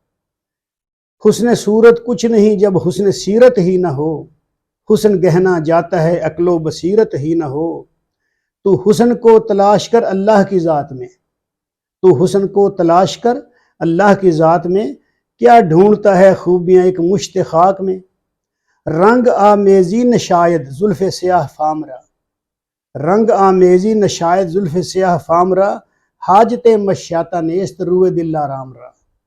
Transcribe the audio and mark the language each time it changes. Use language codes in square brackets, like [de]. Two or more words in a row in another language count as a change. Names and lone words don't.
[ur] حسن صورت کچھ نہیں جب حسن سیرت ہی نہ ہو، حسن گہنا جاتا ہے عقل و بصیرت ہی نہ ہو۔ تو حسن کو تلاش کر اللہ کی ذات میں، تو حسن کو تلاش کر اللہ کی ذات میں۔ کیا ڈھونڈتا ہے خوبیاں ایک مشت خاک میں، [fa] رنگ آمیزی نشاید زلف سیاہ فامرا، رنگ آمیزی نشاید زلف سیاہ فامرا۔ حاجت مشیاتہ نیست روئے دل آرام را۔